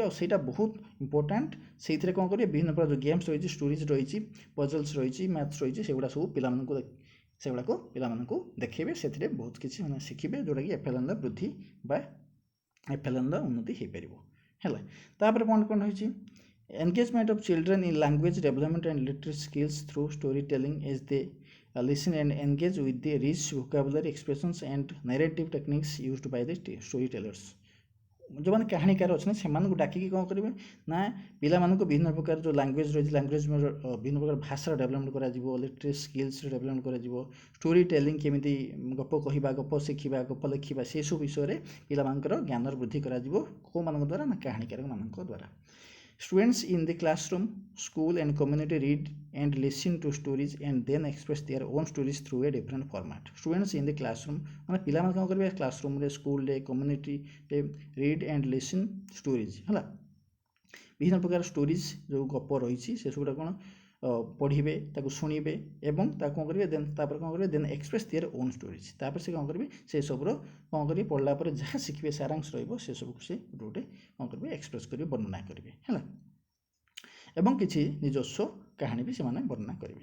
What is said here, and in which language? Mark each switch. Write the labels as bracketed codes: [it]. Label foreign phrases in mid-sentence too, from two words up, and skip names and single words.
[or] ଆଉ ସେଇଟା ବହୁତ ଇମ୍ପୋର୍ଟାଣ୍ଟ। ସେଇଥିରେ କ'ଣ କରିବେ, ବିଭିନ୍ନ ପ୍ରକାର ଯେଉଁ ଗେମ୍ସ ରହିଛି, ଷ୍ଟୋରିଜ୍ ରହିଛି, ପଜଲ୍ସ ରହିଛି, ମ୍ୟାଥ୍ସ ରହିଛି, ସେଗୁଡ଼ା ସବୁ ସେଗୁଡ଼ାକୁ ପିଲାମାନଙ୍କୁ ଦେଖେଇବେ। ସେଥିରେ ବହୁତ କିଛି ମାନେ ଶିଖିବେ, ଯେଉଁଟାକି FLNର ବୃଦ୍ଧି ବା FLNର ଉନ୍ନତି ହୋଇପାରିବ। ହେଲା। ତାପରେ ପଏଣ୍ଟ କ'ଣ ରହିଛି, [en] engagement of children in language development and literary skills through storytelling as they listen and engage with the rich vocabulary expressions and narrative techniques used by the storytellers। [or] ଯେଉଁମାନେ କାହାଣୀକାର ଅଛନ୍ତି ସେମାନଙ୍କୁ ଡାକିକି କ'ଣ କରିବେ ନା ପିଲାମାନଙ୍କୁ ବିଭିନ୍ନ ପ୍ରକାର ଯେଉଁ ଲାଙ୍ଗୁଏଜ୍ ରହିଛି ଲାଙ୍ଗୁଏଜ୍ ବିଭିନ୍ନ ପ୍ରକାର ଭାଷାର ଡେଭଲପମେଣ୍ଟ କରାଯିବ, [en] literary skills [or] ଡେଭଲପମେଣ୍ଟ କରାଯିବ, [en] story telling [or] କେମିତି ଗପ କହିବା, ଗପ ଶିଖିବା, ଗପ ଲେଖିବା ସେସବୁ ବିଷୟରେ ପିଲାମାନଙ୍କର ଜ୍ଞାନର ବୃଦ୍ଧି କରାଯିବ କେଉଁମାନଙ୍କ ଦ୍ୱାରା ନା କାହାଣୀକାରମାନଙ୍କ ଦ୍ୱାରା। [en] Students in the classroom, school and community read and listen to stories and then express their own stories through a different format। Students in the classroom [or] ମାନେ ପିଲାମାନେ କ'ଣ କରିବେ କ୍ଲାସରୁମ୍ରେ, ସ୍କୁଲରେ, କମ୍ୟୁନିଟିରେ [en] read and listen stories [or] ହେଲା, ବିଭିନ୍ନ ପ୍ରକାର ଷ୍ଟୋରିଜ୍ ଯେଉଁ ଗପ ରହିଛି ସେସବୁଟା କ'ଣ ପଢ଼ିବେ, ତାକୁ ଶୁଣିବେ ଏବଂ ତାକୁ କ'ଣ କରିବେ ଦେନ୍ ତାପରେ କ'ଣ କରିବେ [en] then express their own stories. [or] ତାପରେ ସେ କ'ଣ କରିବେ ସେସବୁର କ'ଣ କରିବେ ପଢ଼ିଲା ପରେ ଯାହା ଶିଖିବେ ସାରାଂଶ ରହିବ ସେସବୁକୁ ସେ ଗୋଟେ କ'ଣ କରିବେ ଏକ୍ସପ୍ରେସ୍ କରିବେ, ବର୍ଣ୍ଣନା କରିବେ ହେଲା, ଏବଂ କିଛି ନିଜସ୍ୱ କାହାଣୀ ବି ସେମାନେ ବର୍ଣ୍ଣନା କରିବେ।